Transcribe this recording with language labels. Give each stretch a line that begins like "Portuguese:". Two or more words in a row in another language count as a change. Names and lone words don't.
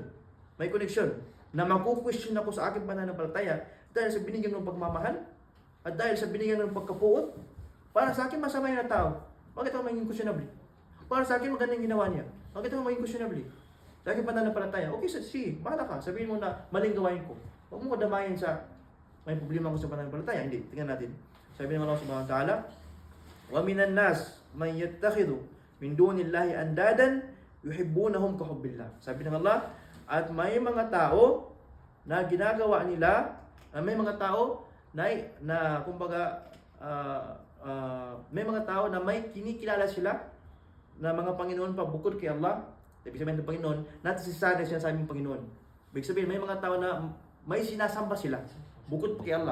Filipino: May connection na maku-question ako sa aking pananampalataya dahil sa binigyan ng pagmamahal at dahil sa binigyan ng pagkapuot. Para sa akin, masama yung tao. Bakit ako maging questionable? Para sa akin, maganda yung ginawa niya. Bakit ako maging questionable? Dahil pananampalataya. Okay, sige, bahala ka. Sabihin mo na maling gawain ko. Huwag mo kadamayin sa may problema ko sa pananampalataya. Hindi. Tingnan natin. Sabi ng
Arabic: الله سبحانه وتعالى ومن الناس من يتخذ من دون الله أندادا يحبونهم كحب الله.
Filipino: Sabi ng Allah, at may mga tao na ginagawa nila, may mga tao na kumbaga may mga tao na may kinikilala sila na mga Panginoon pa bukod kay Allah. Ibig sabihin ng Panginoon, natin si sana siya sa aming Panginoon. Ibig sabihin, may mga tao na may sinasamba sila bukod pa kay Allah.